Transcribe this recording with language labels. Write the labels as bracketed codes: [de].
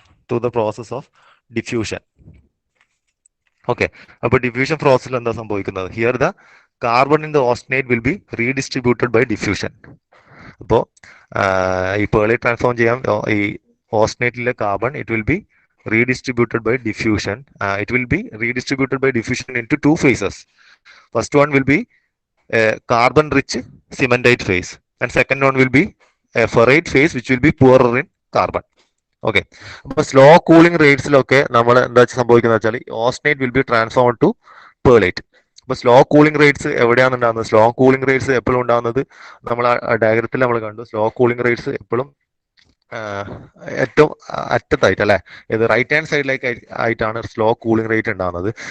[en] Through the process of diffusion. [ml] Okay, അപ്പോൾ diffusion പ്രോസസ്സിൽ എന്താ സംഭവിക്കുന്നത്? [en] Here the carbon in the austenite will be redistributed by diffusion. [ml] അപ്പോൾ ഈ പേർലൈറ്റ് ട്രാൻസ്ഫോം ചെയ്യാൻ ഈ ഓസ്റ്റനേറ്റിലെ carbon [en] It will be redistributed by diffusion. It will be redistributed by diffusion into two phases. First one will be a carbon rich cementite phase, and second one will be a ferrite phase which will be poorer in carbon. [ml] Okay, അപ്പോൾ slow cooling റേറ്റ്സിലൊക്കെ നമ്മൾ എന്താ സംഭവിക്കുന്നത് വെച്ചാൽ [en] Austenite will be transformed to pearlite. [ml] അപ്പോൾ slow cooling rates എവിടെയാണ് ഉണ്ടാകുന്നത്? Slow cooling rates എപ്പോഴും ഉണ്ടാകുന്നത് നമ്മൾ ഡയഗ്രത്തിൽ നമ്മൾ കണ്ടു. സ്ലോ കൂളിംഗ് റേറ്റ്സ് എപ്പോഴും ഏറ്റവും അറ്റത്തായിട്ട് അല്ലെ, ഇത് റൈറ്റ് ഹാൻഡ് സൈഡിലേക്ക് ആയിട്ടാണ് സ്ലോ കൂളിംഗ് റേറ്റ് ഉണ്ടാകുന്നത്.